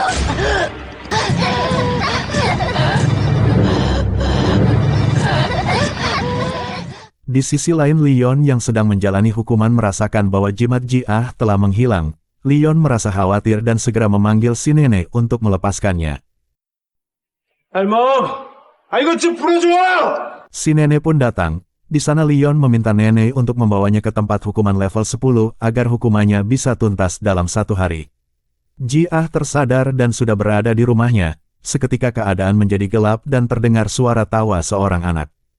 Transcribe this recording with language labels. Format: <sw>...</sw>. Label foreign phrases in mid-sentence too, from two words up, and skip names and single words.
<id>Di sisi lain Leon yang sedang menjalani hukuman merasakan bahwa jimat Jia telah menghilang. Leon merasa khawatir dan segera memanggil si nenek untuk melepaskannya.</id> <ko>할멈! 아 이거 좀 풀어줘!</ko> <id>Si nenek pun datang. Di sana Leon meminta nenek untuk membawanya ke tempat hukuman level 10 agar hukumannya bisa tuntas dalam 1 hari. Jia tersadar dan sudah berada di rumahnya. Seketika keadaan menjadi gelap dan terdengar suara tawa seorang anak.</id>